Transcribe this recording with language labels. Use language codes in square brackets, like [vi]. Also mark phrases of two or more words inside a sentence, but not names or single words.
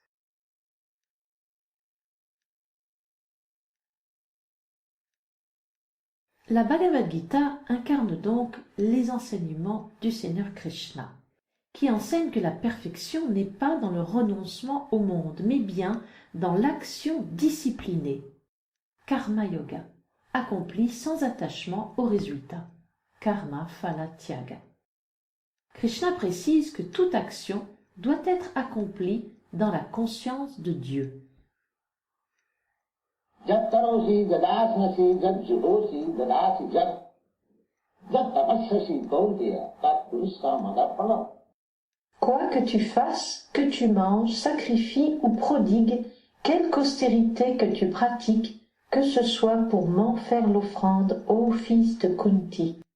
[fr] La Bhagavad Gita incarne donc les enseignements du Seigneur Krishna, qui enseigne que la perfection n'est pas dans le renoncement au monde, mais bien dans l'action disciplinée, [sa] karma yoga, [fr] accomplie sans attachement au résultat, [sa] karma phala tyaga. [fr] Krishna précise que toute action doit être accomplie dans la conscience de Dieu. Quoi que tu fasses, que tu manges, sacrifies ou prodigues, quelque austérité que tu pratiques, que ce soit pour m'en faire l'offrande, ô fils de Kunti.